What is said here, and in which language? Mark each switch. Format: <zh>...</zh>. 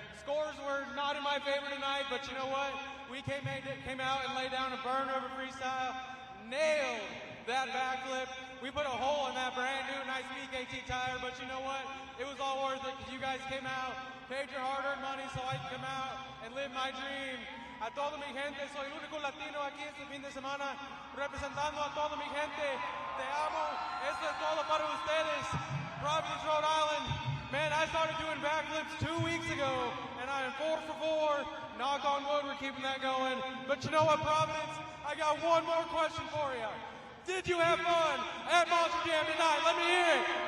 <en>Scores were not in my favor tonight, but you know what? We came out and laid down a burn over freestyle, nailed that backflip. We put a hole in that brand new nice BKT tire, but you know what? It was all worth it because you guys came out, paid your hard-earned money so I can come out and live my dream.</en> <es>A toda mi gente, soy el único latino aquí este fin de semana, representando a toda mi gente. Te amo, esto es todo para ustedes.</es> <en>Providence, Rhode Island. Man, I started doing backflips 2 weeks ago, and I am 4 for 4. Knock on wood, we're keeping that going. But you know what, Providence? I got one more question for you. Did you have fun at Monster Jam tonight? Let me hear it.</en>